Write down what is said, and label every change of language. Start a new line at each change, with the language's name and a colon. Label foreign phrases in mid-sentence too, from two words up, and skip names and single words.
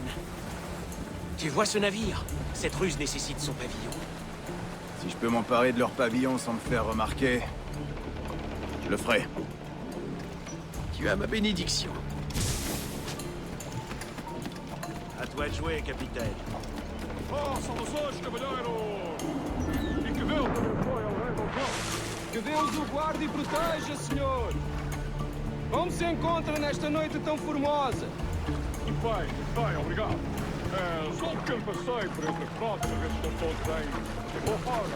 French: Tu vois ce navire? Cette ruse nécessite son pavillon. Si je peux m'emparer de leur pavillon sans me faire remarquer, je le ferai. Tu as ma bénédiction. À toi de jouer, capitaine.
Portuguese: Força os hoje, cavalheiro! E que Deus abençoe ao rei do povo! Que Deus o guarde e proteja, senhor! Como se encontra nesta noite tão formosa? Bem, obrigado. Só um pequeno passeio por entre a frota, para ver se estão todos em boa forma.